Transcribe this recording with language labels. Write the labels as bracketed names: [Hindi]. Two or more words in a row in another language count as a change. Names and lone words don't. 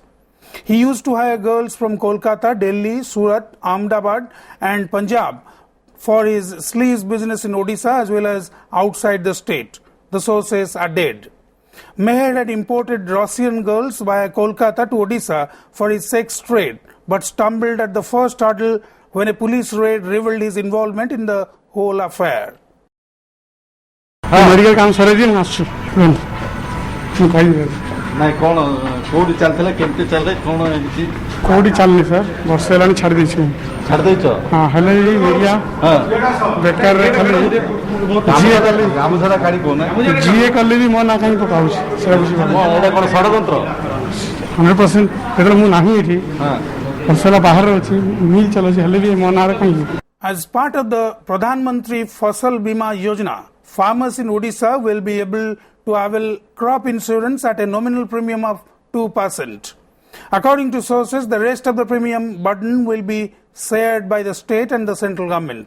[English] He used to hire girls from Kolkata, Delhi, Surat, Ahmedabad and Punjab for his sleaze business in Odisha as well as outside the state, the sources added. Mayer had imported Russian girls via Kolkata to Odisha for his sex trade, but stumbled at the first hurdle when a police raid revealed his involvement in the whole affair. [Hindi] मेडिकल काम सर [Odia] ନାଇଁ କ'ଣ କୋଉଠି ଚାଲିଥିଲା କେମିତି ଚାଲେ କ'ଣ ହେଇଛି କୋଉଠି ଚାଲିନି ସାର୍ ବର୍ଷେ ହେଲାଣି ଛାଡ଼ି ଦେଇଛି ଛାଡ଼ି ଦେଇଛ ହଁ ହେଲେ ଏଇ ମିଡ଼ିଆ ବେକାରରେ ଖାଲି ଯିଏ କଲି ଗାମୁଛଡ଼ା କାଢ଼ି କହୁନା ଯିଏ କଲେ ବି ମୋ ନାଁ କାହିଁକି ପକାଉଛି ସେଟା ବୁଝିପାରୁନି ଏଇଟା କ'ଣ ଷଡ଼ଯନ୍ତ୍ର 100% ଯେତେବେଳେ ମୁଁ ନାହିଁ ଏଠି ବର୍ଷେ ହେଲା ବାହାରେ ଅଛି ମିଲ୍ ଚାଲୁଛି ହେଲେ ବି ମୋ ନାଁରେ କାହିଁକି? [English] As part of the Pradhan Mantri Fasal Bima Yojana, farmers in Odisha will be able to avail crop insurance at a nominal premium of 2%. According to sources, the rest of the premium burden will be shared by the state and the central government.